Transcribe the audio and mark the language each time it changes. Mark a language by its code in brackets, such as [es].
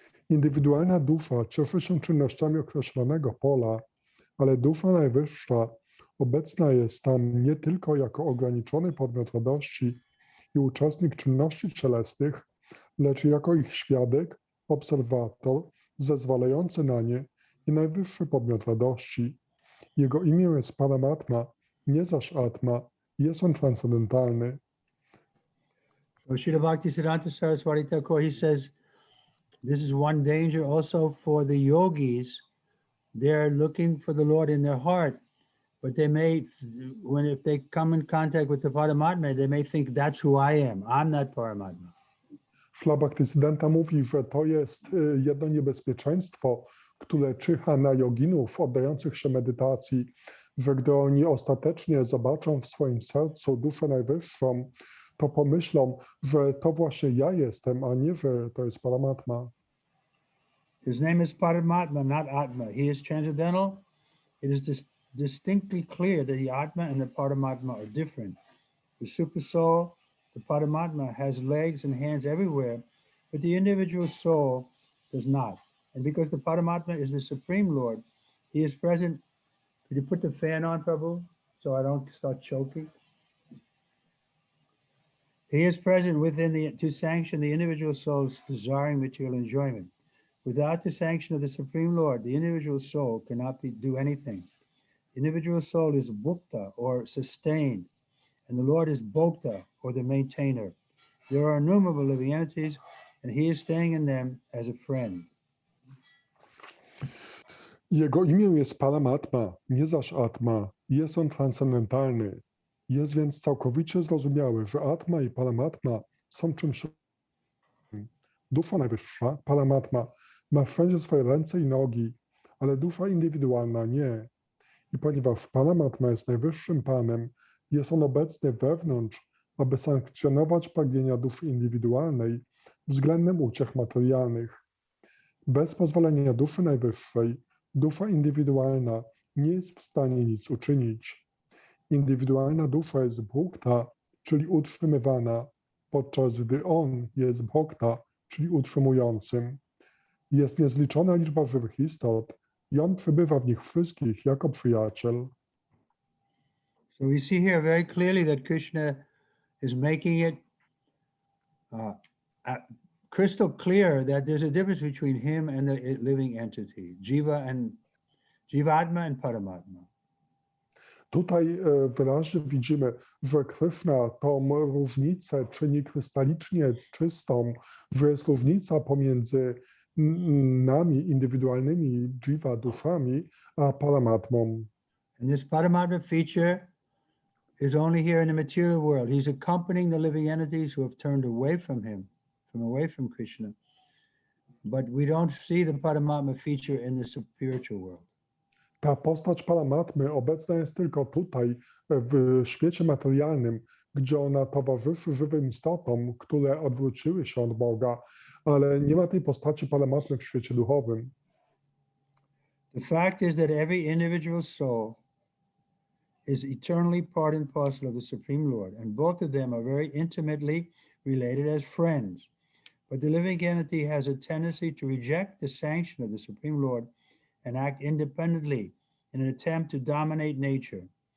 [pl] Indywidualna dusza cieszy się czynnościami określonego pola, ale dusza najwyższa obecna jest tam nie tylko jako ograniczony podmiot radości i uczestnik czynności cielesnych, lecz jako ich świadek, obserwator, zezwalający na nie i najwyższy podmiot radości. Jego imię jest Paramatma, nie zaś Atma, jest on transcendentalny. [en] So Srila Bhaktisiddhanta Saraswati Thakur, he says, this is one danger also for the yogis. They're looking for the Lord in their heart, but they may, if they come in contact with the Paramatma, they may think that's who I am. I'm not Paramatma. [pl] Szla Bhaktisiddhanta mówi, że to jest jedno niebezpieczeństwo, które czyha na joginów oddających się medytacji, że gdy oni ostatecznie zobaczą w swoim sercu duszę najwyższą, to pomyślą, że to właśnie ja jestem, a nie, że to jest Paramatma. [en] His name is Paramatma, not Atma. He is transcendental. It is distinctly clear that the Atma and the Paramatma are different. The super soul, the Paramatma, has legs and hands everywhere, but the individual soul does not. And because the Paramatma is the Supreme Lord, he is present. Could you put the fan on, Prabhu, so I don't start choking? He is present to sanction the individual soul's desiring material enjoyment. Without the sanction of the Supreme Lord, the individual soul cannot do anything. The individual soul is bhukta, or sustained, and the Lord is bhokta, or the maintainer. There are innumerable living entities, and he is staying in them as a friend. [pl] Jego imię jest Paramatma, nie zaś Atma. Jest on transcendentalny. Jest więc całkowicie zrozumiałe, że Atma i Paramatma są czymś. Dusza najwyższa, Paramatma, ma wszędzie swoje ręce i nogi, ale dusza indywidualna nie. I ponieważ Paramatma jest najwyższym Panem, jest on obecny wewnątrz, aby sankcjonować pragnienia duszy indywidualnej względem uciech materialnych. Bez pozwolenia duszy najwyższej, dusza indywidualna nie jest w stanie nic uczynić. Indywidualna dusza jest bhukta, czyli utrzymywana, podczas gdy on jest bhokta, czyli utrzymującym. Jest niezliczona liczba żywych istot i on przebywa w nich wszystkich jako przyjaciel. [en] So we see here very clearly that Krishna is making it crystal clear that there's a difference between him and the living entity, Jivatma and Paramatma. [pl] Tutaj wyraźnie widzimy, że Krishna tą różnicę czyni krystalicznie czystą, że jest różnica pomiędzy nami, indywidualnymi jiva duszami, a Paramatmą. [en] And this Paramatma feature is only here in the material world. He's accompanying the living entities who have turned away from Krishna. But we don't see the Paramatma feature in the spiritual world. [pl] Ta postać Paramatmy obecna jest tylko tutaj, w świecie materialnym, gdzie ona towarzyszy żywym istotom, które odwróciły się od Boga, ale nie ma tej postaci Paramatmy w świecie duchowym. [en] The fact is that every individual soul is eternally part and parcel of the Supreme Lord, and both of them are very intimately related as friends. But the living entity has a tendency to reject the sanction of the Supreme Lord and act independently in an attempt to dominate nature.